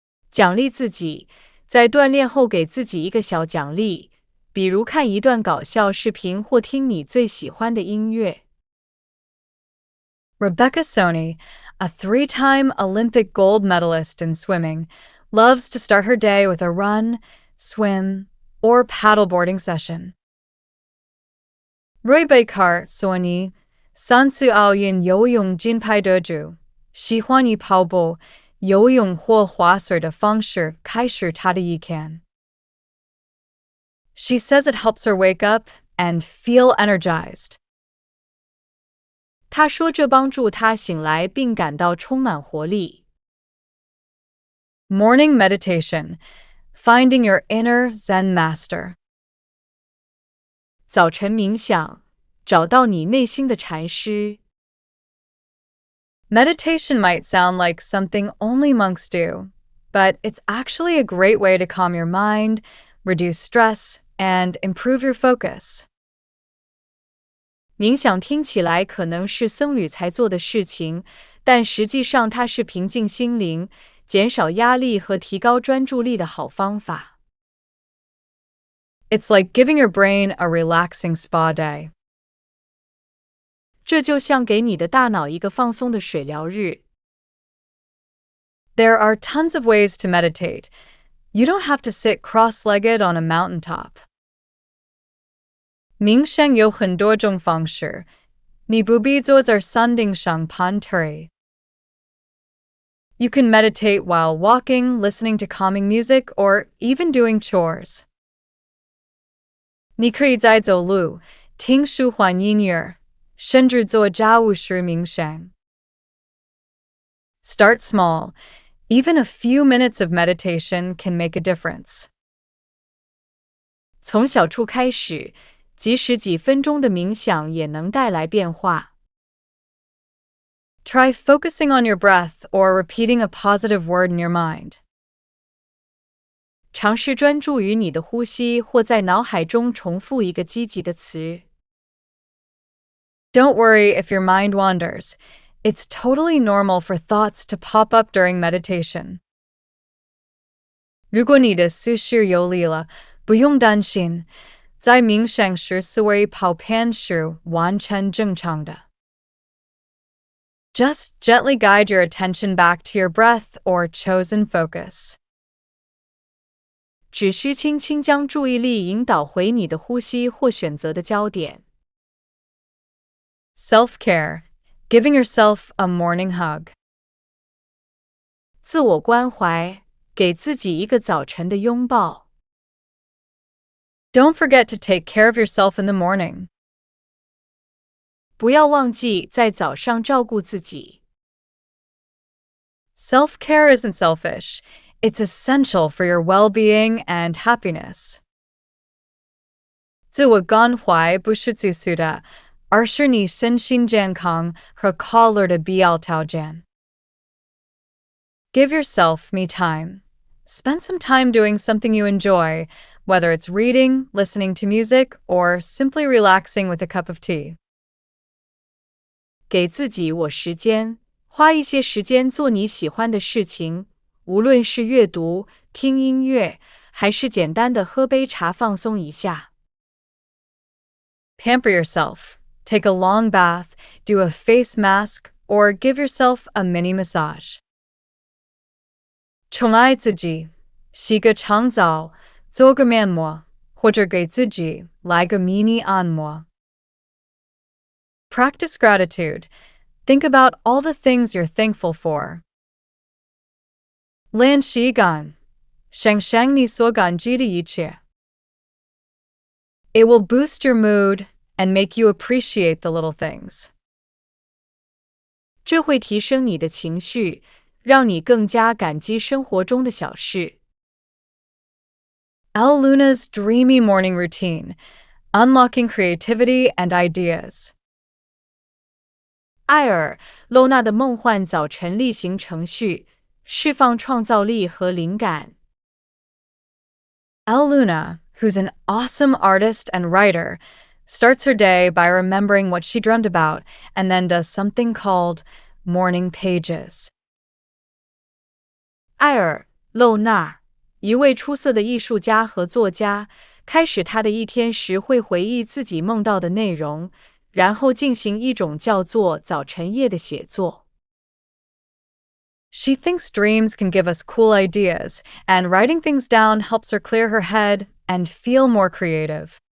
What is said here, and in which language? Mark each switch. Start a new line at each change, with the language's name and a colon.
Chinese: 奖励自己，在锻炼后给自己一个小奖励，比如看一段搞笑视频或听你最喜欢的音乐。
English: Rebecca Soni, a 3-time Olympic gold medalist in swimming, loves to start her day with a run, swim, or paddleboarding session.
Chinese: Rebecca Soni, 3次奥运游泳金牌得主，喜欢以跑步、游泳或划水的方式开始她的一天。
English: She says it helps her wake up and feel energized.
Chinese: 她说这帮助她醒来并感到充满活力。
English: Morning meditation, finding your inner Zen master.
Chinese: 早晨冥想，找到你内心的禅师。
English: Meditation might sound like something only monks do, but it's actually a great way to calm your mind, reduce stress, and improve your focus.
Chinese: 冥想听起来可能是僧侣才做的事情，但实际上它是平静心灵、减少压力和提高专注力的好方法。
English: It's like giving your brain a relaxing spa day.
Chinese: 这就像给你的大脑一个放松的水疗日。
English: There are tons of ways to meditate. You don't have to sit cross-legged on a mountaintop.
Chinese: 冥想有很多种方式，你不必坐在山顶上盘腿。
English: You can meditate while walking, listening to calming music, or even doing chores.
Chinese: 你可以在走路、听舒缓音乐，甚至做家务时冥想。
English: Start small. Even a few minutes of meditation can make a difference.
Chinese: 从小处开始，即使几分钟的冥想也能带来变化。
English: Try focusing on your breath or repeating a positive word in your mind.
Chinese: 尝试专注于你的呼吸，或在脑海中重复一个积极的词。
English: Don't worry if your mind wanders. It's totally normal for thoughts to pop up during meditation.
Chinese: 如果你的思绪游离了，不用担心，在冥想时思维跑偏是完全正常的。
English: Just gently guide your attention back to your breath or chosen focus.
Chinese: 只需轻轻将注意力引导回你的呼吸或选择的焦点。
English: Self-care. giving yourself a morning hug.
Chinese: 自我关怀，给自己一个早晨的拥抱。
English: Don't forget to take care of yourself in the morning.
Chinese: 不要忘记在早上照顾自己。
English: Self-care isn't selfish. It's essential for your well-being and happiness.
Chinese: 自我关怀不是自私的，而是你身心健康和快乐的必要条件。
English: Give yourself me time. Spend some time doing something you enjoy, whether it's reading, listening to music, or simply relaxing with a cup of tea.
Chinese: 给自己我时间，花一些时间做你喜欢的事情，无论是阅读、听音乐，还是简单的喝杯茶放松一下。
English: Pamper yourself. Take a long bath, do a face mask, or give yourself a mini massage.
Chinese: 宠爱自己，洗个长澡，做个面膜，或者给自己来个迷你按摩。
English: Practice gratitude. Think about all the things you're thankful for.
Chinese: 练习感，想想你所感激的一切。
English: It will boost your mood and make you appreciate the little things.
Chinese: 这会提升你的情绪，让你更加感激生活中的小事。
English: El Luna's dreamy morning routine, unlocking creativity and ideas.
Chinese: 艾尔·露娜的梦幻早晨例行程序，释放创造力和灵感。
English: El Luna, who's an awesome artist and writer, starts her day by remembering what she dreamt about and then does something called morning pages.
Chinese: 艾尔·露娜，一位出色的艺术家和作家，开始他的一天时会回忆自己梦到的内容，然后进行一种叫做早晨页的写作。
English: She thinks dreams can give us cool ideas, and writing things down helps her clear her head and feel more creative.